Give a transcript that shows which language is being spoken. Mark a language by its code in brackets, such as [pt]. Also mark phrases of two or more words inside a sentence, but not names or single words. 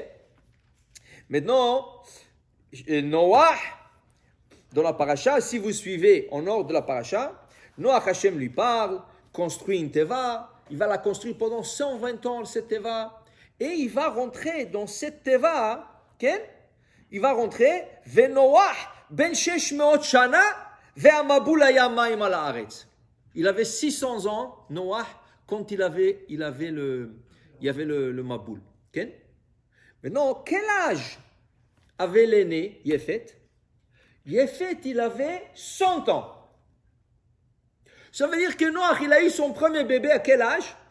[fr] Maintenant, Noach, dans la paracha, si vous suivez en ordre de la paracha, Noach Hashem lui parle, construit une teva, il va la construire pendant 120 ans, cette teva. Et il va rentrer dans cette teva, okay? Il va rentrer, [he] ונח בן 600 שנה והמבול היה מים על הארץ. [fr] Il avait 600 ans, Noach, quand il avait le maboul. Okay? Maintenant, quel âge avait l'aîné, Yefet? Yefet, il avait 100 ans. Ça veut dire que Noach, il a eu son premier bébé à quel âge?